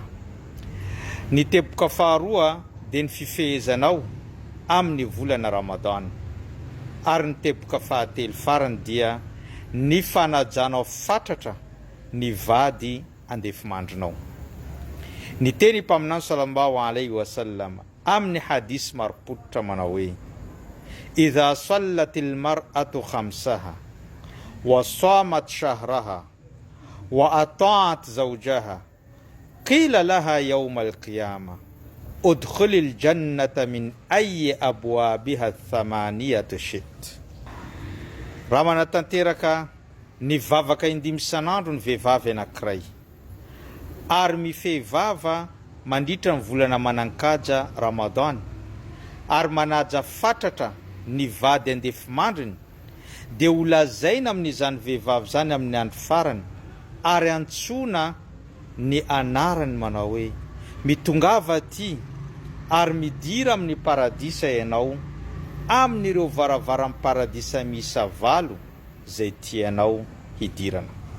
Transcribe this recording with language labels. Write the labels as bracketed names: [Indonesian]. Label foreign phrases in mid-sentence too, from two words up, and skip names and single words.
[Malagasy] Ny teboka faharoa dia ny fifehezanao amin'ny volana Ramadan. Ary ny teboka fahatelo farany dia ny fanajanao fatratra ny vady andefimandrinao. Ny teny mpaminany [Arabic] صلى الله عليه وسلم [Malagasy] amin'ny hadis maropototra manao hoe: [Arabic] إذا صلت المرأة خمسها وصامت شهرها وأطاعت زوجها قيل لها يوم القيامة ادخلي الجنة من أي أبوابها ثمانية شئت. [Malagasy] Raha manatanteraka ny vavaka indimy isan'andro ny vehivavy anankiray, ary mifehy vava mandritra ny volana manankaja Ramadan, ary manaja fatratra ny vady andefimandriny, dia ho lazaina amin'izany vehivavy zany amin'ny andro farany, ary antsoina ny anarany manao hoe: mitongava ty ary midira amin'ny paradisa ianao, amin'ireo varavaran'ny paradisa miisa 8 zay tianao hidirana.